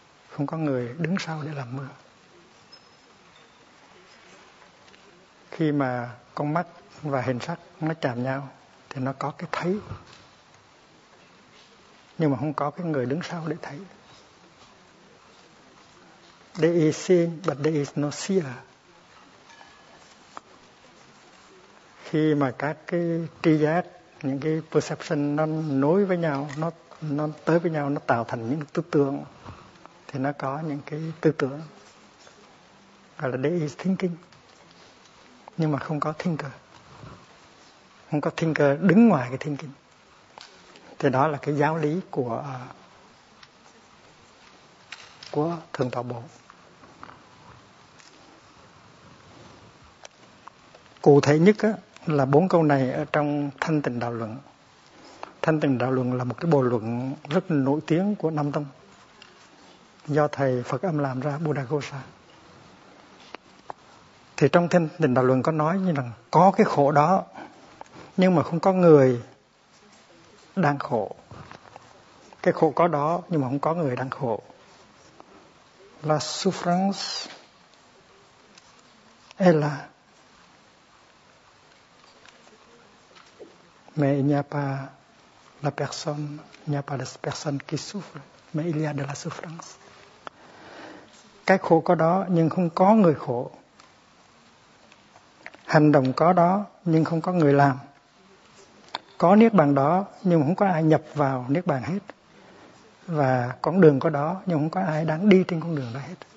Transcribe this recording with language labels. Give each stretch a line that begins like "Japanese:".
Vietnamese: Không có người đứng sau để làm mưa. Khi mà con mắt và hình sắc nó chạm nhau thì nó có cái thấy. Nhưng mà không có cái người đứng sau để thấy.
English: There is seeing but there is no seer.
Vietnamese: Khi mà các cái tri giác, những cái perception nó nối với nhau, nó tới với nhau, nó tạo thành những tư tưởng, thì nó có những cái tư tưởng gọi là
English: there is thinking,
Vietnamese: nhưng mà không có thinker, không có thinker đứng ngoài cái thinking. Thì đó là cái giáo lý của thường tọa bổ. Cụ thể nhất á là bốn câu này ở trong Thanh Tịnh Đạo Luận. Thanh Tịnh Đạo Luận là một cái bộ luận rất nổi tiếng của Nam Tông, do thầy Phật Âm làm ra, Buddhaghosa. Thì trong Thanh Tịnh Đạo Luận có nói như rằng có cái khổ đó, nhưng mà không có người đang khổ. Cái khổ có đó, nhưng mà không có người đang khổ.
French: La souffrance est là mais il n'y a pas la personne, il n'y a pas la personne qui souffre, mais il y a de la souffrance.
Vietnamese: Cái khổ có đó nhưng không có người khổ. Hành động có đó nhưng không có người làm. Có niết bàn đó nhưng không có ai nhập vào niết bàn hết. Và con đường có đó nhưng không có ai đang đi trên con đường đó hết.